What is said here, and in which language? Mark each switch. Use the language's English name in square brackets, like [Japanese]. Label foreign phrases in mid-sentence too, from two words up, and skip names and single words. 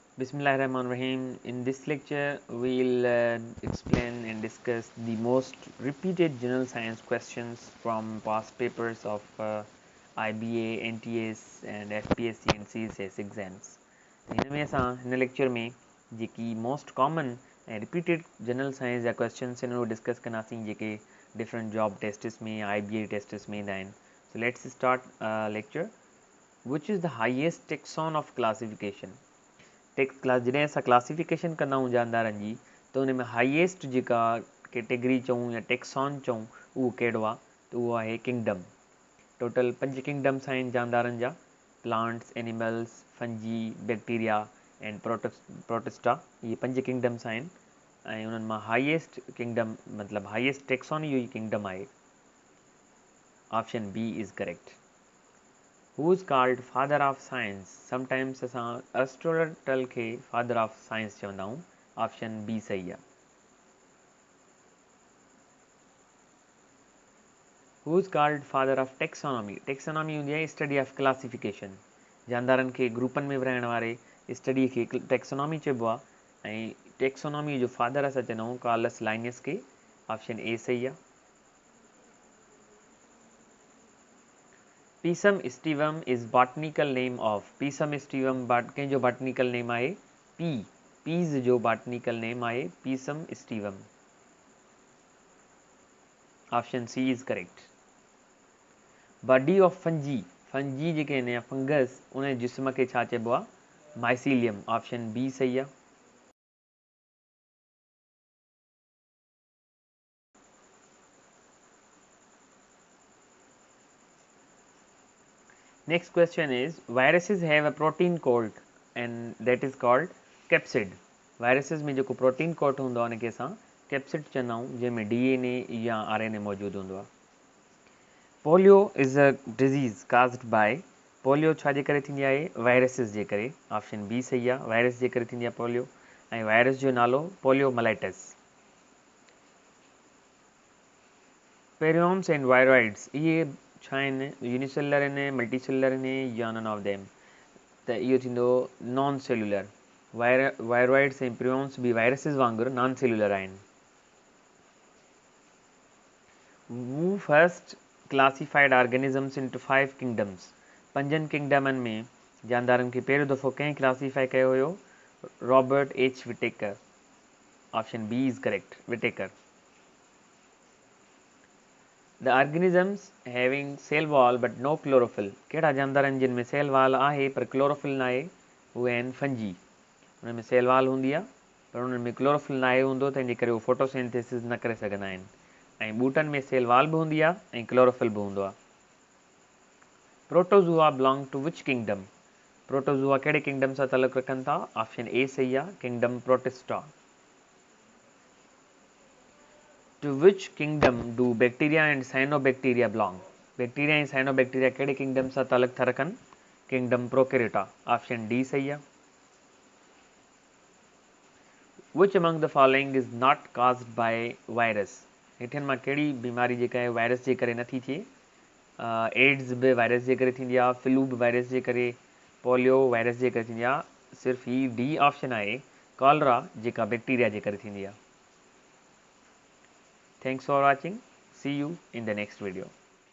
[English] Bismillahirrahmanirrahim. In this lecture, we'll explain and discuss the most repeated general science questions from past papers of IBA, NTS, and FPSC and CSS exams. [Sindhi] हिनमें असां हिन लेक्चर में जेकी [English] most common [Sindhi] ऐं [English] repeated general science [Sindhi] जा क्वेश्चन्स आहिनि उहो डिस्कस कंदासीं जेके [English] different job tests [Sindhi] में IBA टेस्टिस में ईंदा आहिनि. [English] So let's start lecture. Which is the highest taxon of classification. [Sindhi] जॾहिं असां क्लासिफिकेशन कंदा आहियूं जानदारनि जी त उन में हाईएस्ट जेका कैटेगरी चऊं या टेक्सॉन चऊं उहो कहिड़ो आहे त उहो आहे किंगडम. [English] Total 5 kingdoms [Sindhi] आहिनि जानदारनि जा. [English] Plants, animals, fungi, bacteria and protista. [Sindhi] इहे 5 किंगडम्स आहिनि ऐं उन्हनि मां [English] highest kingdom [Sindhi] मतिलबु [English] highest taxon [Sindhi] इहो ई किंगडम आहे. [English] Option B is correct. Who is called father of science? [Sindhi] Sometimes असां एरिस्टोटल खे [English] father of science [Sindhi] चवंदा आहियूं. [English] Option B [Sindhi] सही आहे. [English] Who is called father of taxonomy? Taxonomy [Sindhi] हूंदी आहे [English] study of classification. [Sindhi] जानदारनि खे ग्रुपनि में विराइण वारे स्टडीअ खे टेक्सोनॉमी चइबो आहे ऐं टेक्सोनॉमी जो फादर असां चवंदा आहियूं कार्लस लाइनस खे. [English] Option A [Sindhi] सही आहे. [English] Pisum sativum is botanical name of. [Sindhi] पीसम स्टीवम कंहिंजो [English] botanical name [Sindhi] आहे? पीज़ जो [English] botanical name [Sindhi] आहे पीसम स्टीवम. [English] Option C is correct. body of fungi [Sindhi] जेके आहिनि या फंगस उन जिस्म खे छा चइबो आहे? माइसीलियम. [English] Option B [Sindhi] सही आहे. [English] Next question is, viruses have a protein coat and that is called capsid. [Sindhi] viruses में जेको [English] protein coat [Sindhi] हूंदो आहे उनखे असां capsid चवंदा आहियूं जंहिंमें DNA या RNA मौजूदु हूंदो आहे. [English] Polio is a disease caused by. [Sindhi] पोलियो छा जे करे थींदी आहे? वायरसिस जे करे. [English] Option B [Sindhi] सही आहे. वायरस जे करे थींदी आहे पोलियो ऐं वायरस जो नालो पोलियोमाइलाइटिस. [English] prions and viroids [Sindhi] इहे छा आहिनि? यूनिसेलुलर आहिनि, मल्टीसेलुलर आहिनि या [English] none of them. [Sindhi] त इहो थींदो [English] non cellular. [Sindhi] वायरॉइड्स ऐं प्रियोम्स बि वायरसिस वांगुरु [English] non cellular [Sindhi] आहिनि. [English] Who first classified organisms into 5 kingdoms. [Sindhi] 5 किंगडमनि में जानदारनि खे पहिरियों दफ़ो कंहिं क्लासिफाई कयो हुयो? [English] Robert H Whittaker. Option B is correct. Whittaker. The organisms having cell wall but no chlorophyll. [Sindhi] कहिड़ा जानदार आहिनि जिन में [English] cell wall [Sindhi] आहे पर क्लोरोफिल न आहे? उहे आहिनि फंजी. उन में [English] cell wall [Sindhi] हूंदी आहे पर उन्हनि में क्लोरोफिल न आहे हूंदो तंहिंजे करे उहे फोटोसिंथेसिस न करे सघंदा आहिनि. ऐं ॿूटनि में [English] cell wall [Sindhi] बि हूंदी आहे ऐं क्लोरोफिल बि हूंदो आहे. [English] Protozoa belong to which kingdom. [Sindhi] प्रोटोज़ुआ कहिड़े किंगडम सां तालुक़ु रखनि था? [English] Option A [Sindhi] सही आहे. [English] Kingdom Protista. To which kingdom do bacteria and cyanobacteria belong? [Sindhi] बैक्टीरिया ऐं साइनोबैक्टीरिया कहिड़े किंगडम सां तालुक़ु था रखनि? [English] Kingdom Prokaryota. Option D [Sindhi] सही आहे. [English] Which among the following is not caused by virus? [Sindhi] हेठियनि मां कहिड़ी बीमारी जेका आहे वायरस जे करे नथी थिए? एड्स बि वायरस जे करे थींदी आहे, फ्लू बि वायरस जे करे, पोलियो वायरस जे करे थींदी आहे. सिर्फ़ु ही [English] D option [Sindhi] आहे कॉलरा जेका बैक्टीरिया जे करे थींदी आहे. [English] Thanks for watching. See you in the next video.